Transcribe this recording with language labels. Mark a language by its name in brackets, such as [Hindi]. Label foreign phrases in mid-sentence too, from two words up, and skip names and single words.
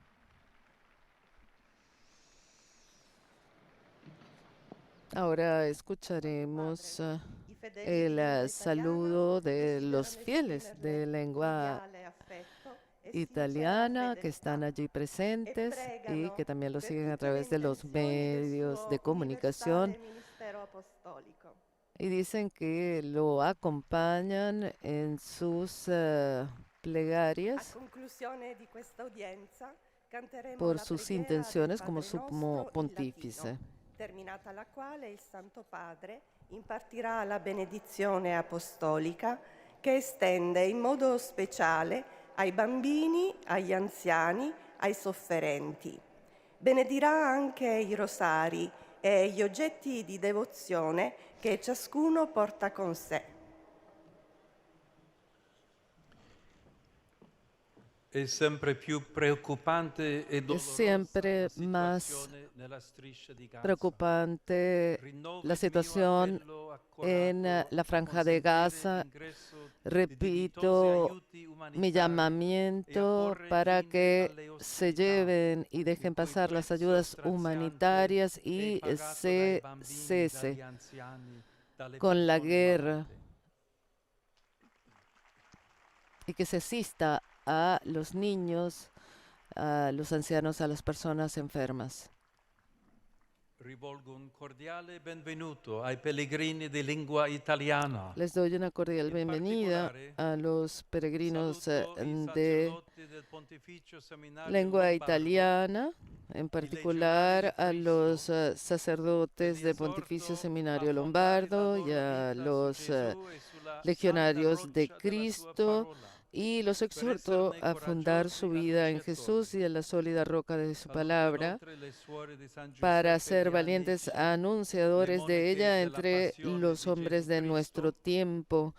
[Spanish] Ahora escucharemos el saludo de los fieles de lengua italiana que están allí presentes y que también lo siguen a través de los medios de comunicación. Y dicen que lo acompañan en sus plegarias por sus intenciones como sumo pontífice. [Italian] Terminata la quale il Santo Padre impartirà la benedizione apostolica che estende in modo speciale ai bambini, agli anziani, ai sofferenti. Benedirà anche i rosari e gli oggetti di devozione che ciascuno porta con sé. È sempre più preoccupante e [Spanish] siempre más preocupante la situación en la Franja de Gaza. Repito mi llamamiento para que se lleven y dejen pasar las ayudas humanitarias y se cese con la guerra y que se asista a los niños, a los ancianos, a las personas enfermas. [Italian] Rivolgo un cordiale benvenuto ai pellegrini di lingua italiana. [Spanish] Les doy una cordial bienvenida a los peregrinos de lengua italiana, en particular a los sacerdotes del Pontificio Seminario Lombardo y a los legionarios de Cristo, y los exhorto a fundar su vida en Jesús y en la sólida roca de su palabra, para ser valientes anunciadores de ella entre los hombres de nuestro tiempo.